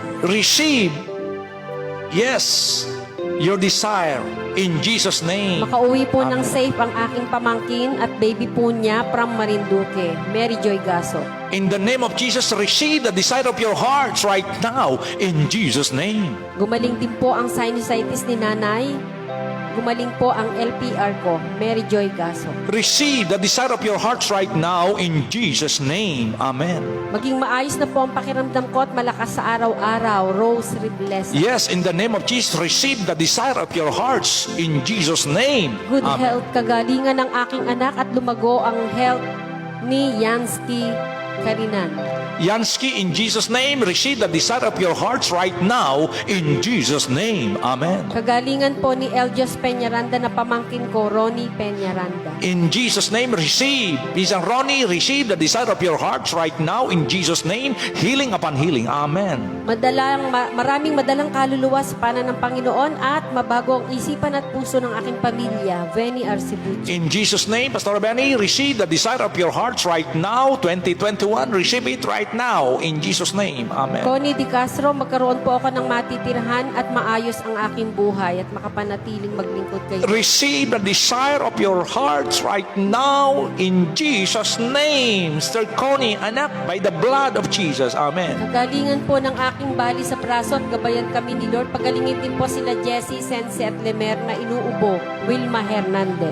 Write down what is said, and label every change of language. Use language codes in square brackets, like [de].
[en] receive, yes, your desire, in Jesus' name. [tl] Makauwi po ng safe ang aking pamangkin at baby po niya from Marinduque, Mary Joy Gaso. [en] In the name of Jesus, receive the desire of your hearts right now, in Jesus' name. [tl] Gumaling din po ang sinusitis ni nanay. Gumaling po ang LPR ko, Mary Joy Gaso. [en] Receive the desire of your hearts right now, in Jesus' name. Amen. [tl] Maging maayos na po ang pakiramdam ko at malakas sa araw-araw, Rose Riblesa. [en] Yes, in the name of Jesus, receive the desire of your hearts, in Jesus' name. Good Amen. [tl] health, kagalingan ng aking anak at lumago ang health ni Yansky Karinan. [en] Yansky, in Jesus' name, receive the desire of your hearts right now, in Jesus' name. Amen. Kagalingan po ni Elgios Peñaranda na pamangkin ko, Ronnie Peñaranda. In Jesus' name, receive. Isang Ronnie, receive the desire of your hearts right now, in Jesus' name. Healing upon healing. Amen. [tl] Maraming madalang kaluluwa sa panan ng Panginoon at mabago ang isipan at puso ng aking pamilya, Venny Arcibucho. [en] In Jesus' name, Pastor Benny, receive the desire of your hearts right now, 2021. Receive it right now, in Jesus' name. Amen. [tl] Connie Di Castro, magkaroon po ako ng matitirhan at maayos ang aking buhay at makapanatiling maglingkod kay Diyos. [en] Receive the desire of your hearts right now, in Jesus' name. Sir Connie, anak, by the blood of Jesus. Amen. [tl] Kagalingan po ng aking bali sa braso at gabayan kami ni Lord. Pagalingin din po sila Jessie, Sense at Lemer na inuubo, Wilma Hernandez.